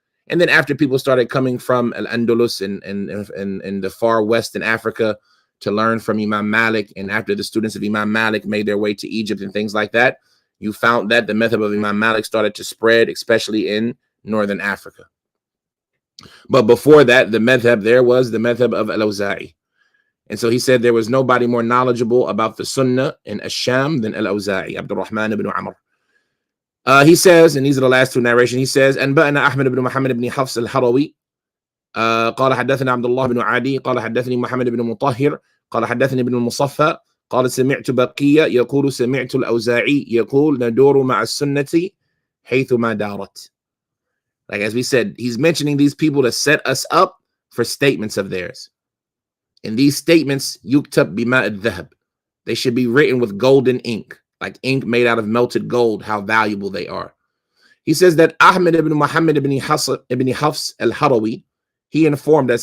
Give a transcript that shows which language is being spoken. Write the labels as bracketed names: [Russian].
[English] And then after people started coming from Al-Andalus and the far west in Africa to learn from Imam Malik, and after the students of Imam Malik made their way to Egypt and things like that, you found that the method of Imam Malik started to spread, especially in Northern Africa. But before that, the madhab there was the madhab of Al-Awza'i. And so he said there was nobody more knowledgeable about the Sunnah in Ash-Sham than Al-Awza'i, Abdurrahman ibn Amr. He says, and these are the last two narrations, he says, [Arabic] أنبأنا أحمد بن محمد بن حفص الحروي قال حدثنا عبد الله بن عدي قال حدثني محمد بن مطهر قال حدثني ابن المصفى قال سمعت بقية يقول سمعت الأوزاعي يقول ندور مع السنة حيثما دارت. [English] Like as we said, he's mentioning these people to set us up for statements of theirs. And these statements, [Arabic] يكتب بماء الذهب. [English] They should be written with golden ink. Like ink made out of melted gold, how valuable they are. He says that Ahmed ibn Muhammad ibn Hafs al-Harawi, he informed us.